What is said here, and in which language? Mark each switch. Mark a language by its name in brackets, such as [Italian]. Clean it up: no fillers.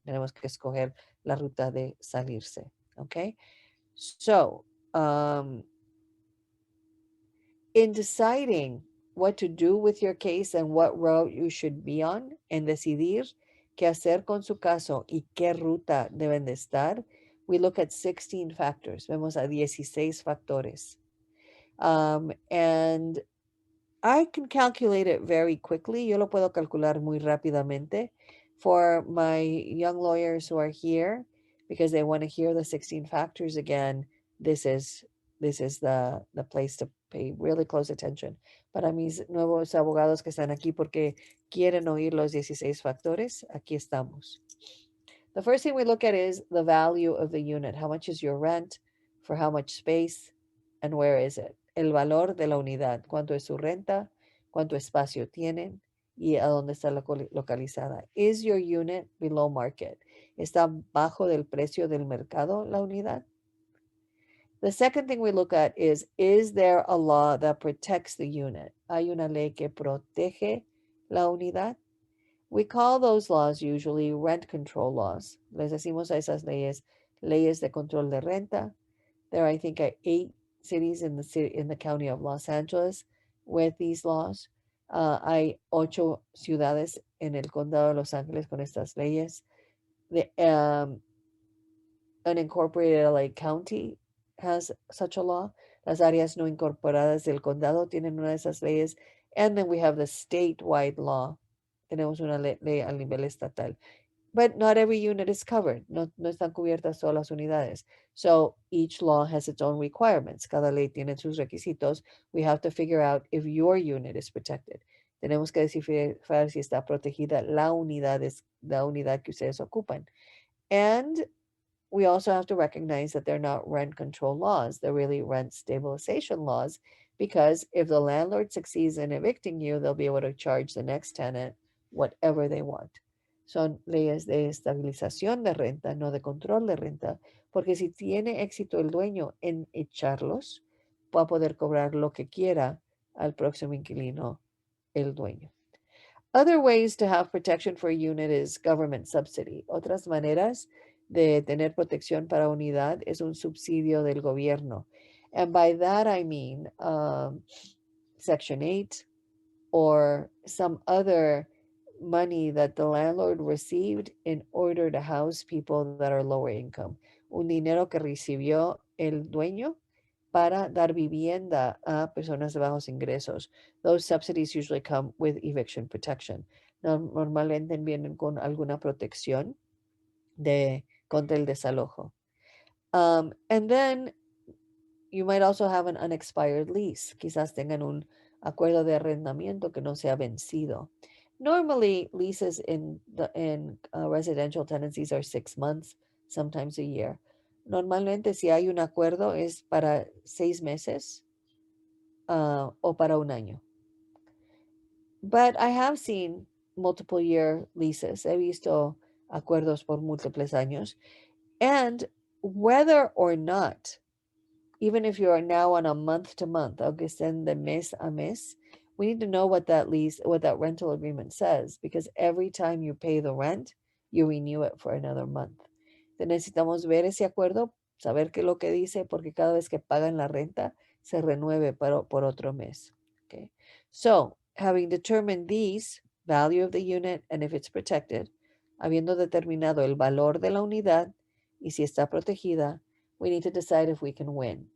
[Spanish] Tenemos que escoger la ruta de salirse. [English] Okay? So, in deciding what to do with your case and what route you should be on, [Spanish] en decidir qué hacer con su caso y qué ruta deben de estar, [English] we look at 16 factors. [Spanish] Vemos a 16 factores. [English] And I can calculate it very quickly. [Spanish] Yo lo puedo calcular muy rápidamente [English] for my young lawyers who are here because they want to hear the 16 factors again. This is the place to pay really close attention. [Spanish] Para mis nuevos abogados que están aquí porque quieren oír los 16 factores, aquí estamos. [English] The first thing we look at is the value of the unit. How much is your rent? For how much space? And where is it? [Spanish] El valor de la unidad. ¿Cuánto es su renta? ¿Cuánto espacio tienen? ¿Y a dónde está localizada? [English] Is your unit below market? [Spanish] ¿Está bajo del precio del mercado la unidad? [English] The second thing we look at is there a law that protects the unit? [Spanish] ¿Hay una ley que protege la unidad? [English] We call those laws usually rent control laws. [Spanish] Les decimos a esas leyes de control de renta. [English] There are, I think, 8 cities in the county of Los Angeles with these laws. [Spanish] Hay 8 ciudades en el condado de Los Ángeles con estas leyes. [English] The unincorporated LA County has such a law. [Spanish] Las áreas no incorporadas del condado tienen una de esas leyes. [English] And then we have the statewide law. [Spanish] Tenemos una ley a nivel estatal. [English] But not every unit is covered. [Spanish] No están cubiertas todas las unidades. [English] So each law has its own requirements. [Spanish] Cada ley tiene sus requisitos. [English] We have to figure out if your unit is protected. [Spanish] Tenemos que descifrar si está protegida la unidad que ustedes ocupan. [English] And we also have to recognize that they're not rent control laws. They're really rent stabilization laws because if the landlord succeeds in evicting you, they'll be able to charge the next tenant whatever they want. [Spanish] Son leyes de estabilización de renta, no de control de renta, porque si tiene éxito el dueño en echarlos, va a poder cobrar lo que quiera al próximo inquilino, el dueño. [English] Other ways to have protection for a unit is government subsidy. [Spanish] Otras maneras de tener protección para unidad es un subsidio del gobierno. [English] And by that I mean Section 8 or some other money that the landlord received in order to house people that are lower income. [Spanish] Un dinero que recibió el dueño para dar vivienda a personas de bajos ingresos. [English] Those subsidies usually come with eviction protection. [Spanish] Normalmente vienen con alguna protección contra el desalojo. [English] And then you might also have an unexpired lease. [Spanish] Quizás tengan un acuerdo de arrendamiento que no se ha vencido. [English] Normally, leases in residential tenancies are 6 months, sometimes a year. [Spanish] Normalmente si hay un acuerdo es para 6 meses o para un año. [English] But I have seen multiple year leases. [Spanish] He visto acuerdos por múltiples años. [English] And whether or not, even if you are now on a month to month, [Spanish] aunque estén de mes a mes, [English] we need to know what that lease, what that rental agreement says, because every time you pay the rent, you renew it for another month. [Spanish] Entonces necesitamos ver ese acuerdo, saber qué es lo que dice, porque cada vez que pagan la renta, se renueve por otro mes. [English] Okay. So, having determined these, value of the unit and if it's protected, [Spanish] habiendo determinado el valor de la unidad y si está protegida, [English] we need to decide if we can win.